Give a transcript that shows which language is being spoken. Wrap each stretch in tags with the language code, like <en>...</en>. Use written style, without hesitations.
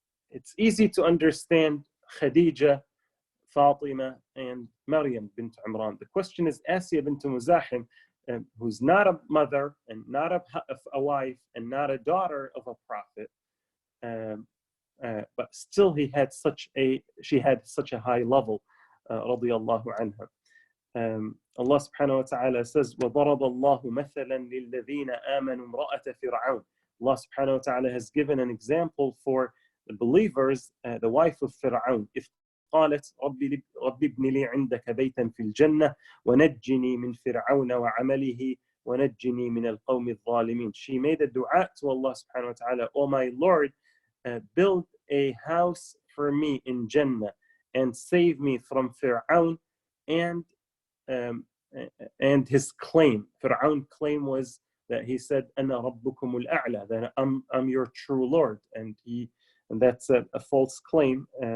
<en>It's easy to understand Khadija, Fatima, and Maryam bint Imran. The question is Asya bint Muzahim, who's not a mother and not a wife and not a daughter of a prophet, but still she had such a high level, radiyallahu anha. Allah subhanahu wa ta'ala says,</en> <ar>وَضَرَبَ اللَّهُ مَثَلًا لِلَّذِينَ آمَنُوا امْرَأَةَ فِرْعَوْنَ.</ar> <en>Allah subhanahu wa ta'ala has given an example for the believers, the wife of Fir'aun.</en> <ar>If قالت ربي ابن لي عندك بيتا في الجنة ونجني من فرعون وعمله ونجني من القوم الظالمين.</ar> <en>She made a dua to Allah subhanahu wa ta'ala, "Oh my Lord, build a house for me in Jannah and save me from Fir'aun and his claim." Fir'aun's claim was that he said,</en> <ar>"Ana rabbukum al-a'la,"</ar> <en>that I'm your true Lord, and that's a false claim.</en>